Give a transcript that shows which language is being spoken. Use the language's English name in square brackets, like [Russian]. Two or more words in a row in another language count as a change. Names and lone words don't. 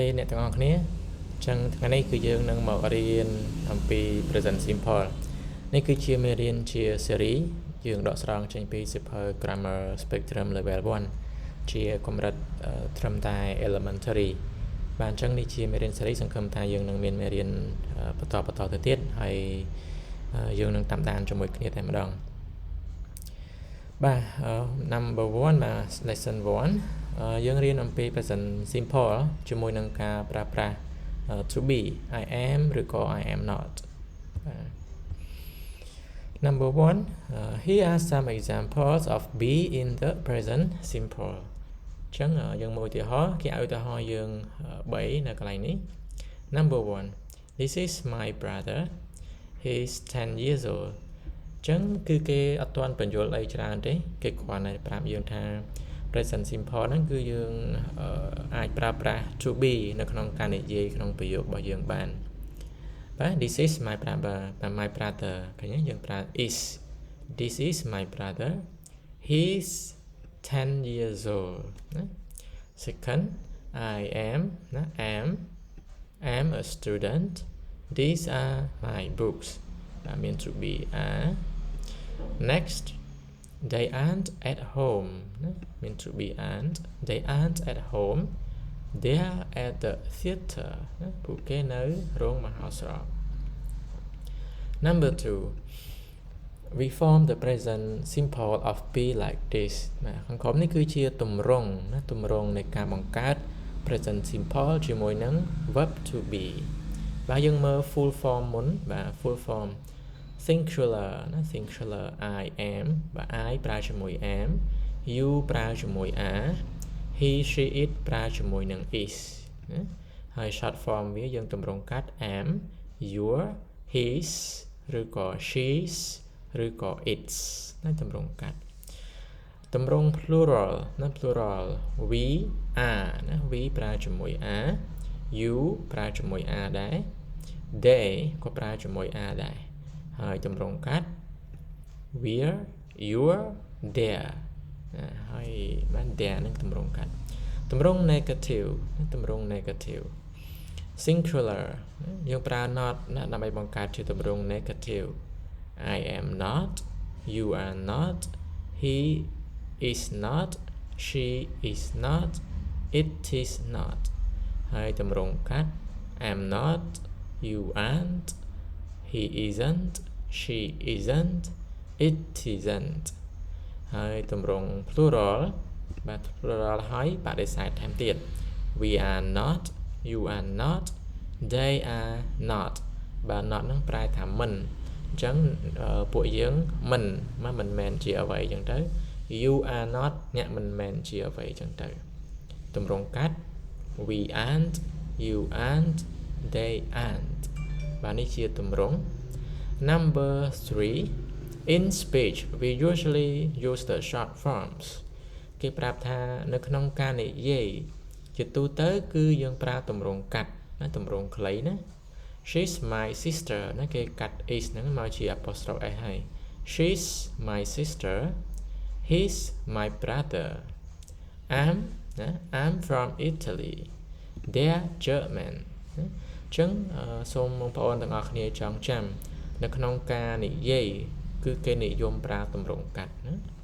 [Khmer] អ្នកទាំងអស់គ្នាចឹងថ្ងៃនេះគឺយើងនឹងមករៀនអំពី [English] present simple [Khmer] នេះគឺជាមេរៀនជា series យើងដកស្រង់ចេញពីសៀវភៅ grammar spectrum level 1 ជាកម្រិតត្រឹមតែ elementary បាទអញ្ចឹងនេះជាមេរៀន series សង្ឃឹមថាយើងនឹងមានមេរៀនបន្តទៅទៀតហើយយើងនឹងតាមដានជាមួយគ្នាតែម្ដងបាទ number 1 បាទ lesson 1យើងរៀនអំពី present simple ជាមួយនឹងការប្រើប្រាស់ [English] to be I am [Khmer] ឬក៏ [English] I am not number 1 here are some examples of be in the present simple [Khmer] អញ្ចឹងយើងមើលឧទាហរណ៍គេឲ្យឧទាហរណ៍យើង3នៅកន្លែង នេះ [English] number 1 this is my brother he is 10 years old [Khmer] អញ្ចឹងគឺគេអត់ទាន់បញ្យល់អីច្រើនទេគេគ្រាន់តែប្រាប់យើងថា [English] present simple [Khmer] ហ្នឹងគឺយើងអាចប្រើប្រាស់ [English] to be [Khmer] នៅក្នុងការនិយាយក្នុងប្រយោគរបស់យើងបានបាទ [English] this is my brother [Khmer] ឃើញទេយើងប្រើ [English] is this is my brother he's 10 years old [Khmer] ណា [English] second I am [Khmer] ណា [English] am a student these are my books that mean to be are next they aren't at home mean to be aren't they aren't at home they are at the theater [Khmer] ពួកគេនៅរោងមហោស្រព [English] number 2 we form the present simple of be like this [Khmer] ខាងក្រោមនេះគឺជាទម្រង់នៃការបង្កើត [English] present simple [Khmer] ជាមួយនឹង [English] verb to be [Khmer] បាទយើងមើល [English] full form [Khmer] មុនបាទ [English] full form singular ណា singular I am បាទ I [Khmer] ប្រើជាមួយ [English] am you [Khmer] ប្រើជាមួយ [English] are he she [Khmer] it ប្រើជាមួយនឹង is ណាហើយ [English] short form [Khmer] វាយើងទម្រង់កាត់ [English] am your [Khmer] his ឬក៏ she's ឬក៏ its ណាទម្រង់កាត់ទម្រង់ plural ណា [English] plural we are [Khmer] ណា we ប្រើជាមួយ [English] are you [Khmer] ប្រើជាមួយ are ដែរ they ក៏ប្រើជាមួយ are ដែរហើយទម្រង់កាត់ [English] we're your their [Khmer] ហើយបាន their នឹងទម្រង់កាត់ទម្រង់ [English] negative singular [Khmer] យើងប្រើ [English] not [Khmer] ណាដើម្បីបង្កើតជាទម្រង់ [English] negative I am not you are not he is not she is not it is not [Khmer] ហើយទម្រង់កាត់ [English] I'm not you aren't he isn't she isn't it isn't [Khmer] ហើយទម្រង់ plural បាទ plural ហើយបដិសេធថែមទៀត [English] we are not you are not they are not [Khmer] បាទ not ហ្នឹងប្រែថាមិនអញ្ចឹងពួកយើងមិនមែនជាអ្វីអញ្ចឹងទៅ [English] you are not [Khmer] អ្នកមិនមែនជាអ្វីអញ្ចឹងទៅទម្រង់កាត់ [English] we aren't you aren't they aren't [Khmer] បាទនេះជាទម្រង់ number [English] 3 in speech we usually use the short forms [Khmer] គេប្រាប់ថានៅក្នុងការនិយាយជាទូទៅគឺយើងប្រើទម្រង់កាត់ណាទម្រង់ខ្លីណា [English] she's my sister [Khmer] ណាគេកាត់ is ហ្នឹងមកជា apostrophe s ហើយ [English] she's my sister he's my brother I'm from Italy they're German [Khmer] អញ្ចឹងសូមបងប្អូនទាំងអស់គ្នាចងចាំនៅក្នុងការនិយាយគឺគេនិយមប្រើទម្រង់កាត់ណា